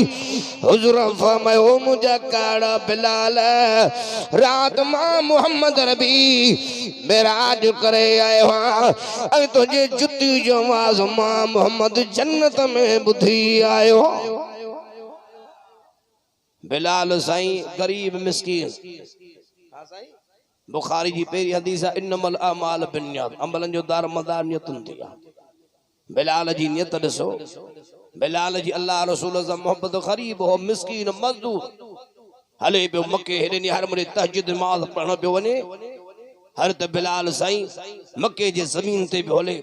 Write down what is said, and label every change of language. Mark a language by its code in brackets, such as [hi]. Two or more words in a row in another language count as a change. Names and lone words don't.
[sd] हुज़ूर फरमायो मुंहिंजा काड़ा बिलाल, रात मां मोहम्मद नबी मेराज करे आयो आहियां, ऐं तुंहिंजे जुती जो आवाज़ मां मोहम्मद जन्नत में ॿुधी आयो। बिलाल साईं गरीब मिस्कीन। बुखारी जी पहिरीं हदीस आहे [ar] إنما الأعمال بالنيات, [sd] अमलनि जो दार मदार नियतुनि ते आहे। बिलाल जी नियत ॾिसो। बिलाल जी अल्लाह रसूल सां मोहब्बत, गरीब हो, मिस्कीन, मज़दूर, हले पियो मके हेॾे निहार मुड़े तहज्जुद नमाज़ पढ़ण पियो वञे। हर त बिलाल साईं मके जे ज़मीन ते पियो हले।